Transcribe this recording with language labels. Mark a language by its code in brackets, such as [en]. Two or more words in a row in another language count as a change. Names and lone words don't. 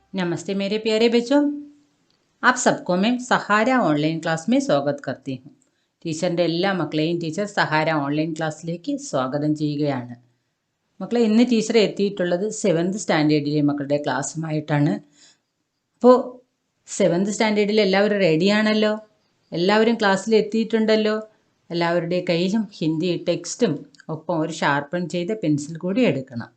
[hi] नमस्ते मेरे प्यारे बच्चों, आप सबको मैं സഹാര ഓൺലൈൻ ക്ലാസ് में स्वागत करती हूँ. [ml] ടീച്ചറിൻ്റെ എല്ലാ മക്കളെയും ടീച്ചർ സഹാര ഓൺലൈൻ ക്ലാസ്സിലേക്ക് സ്വാഗതം ചെയ്യുകയാണ്. മക്കളെ, ഇന്ന് ടീച്ചർ എത്തിയിട്ടുള്ളത് 7th സ്റ്റാൻഡേർഡിലെ മക്കളുടെ ക്ലാസ്സുമായിട്ടാണ്. അപ്പോൾ 7th സ്റ്റാൻഡേർഡിൽ എല്ലാവരും റെഡിയാണല്ലോ? എല്ലാവരും ക്ലാസ്സിൽ എത്തിയിട്ടുണ്ടല്ലോ? എല്ലാവരുടെ കയ്യിലും ഹിന്ദി ടെക്സ്റ്റും ഒപ്പം ഒരു ഷാർപ്പൺ ചെയ്ത പെൻസിൽ കൂടി എടുക്കണം.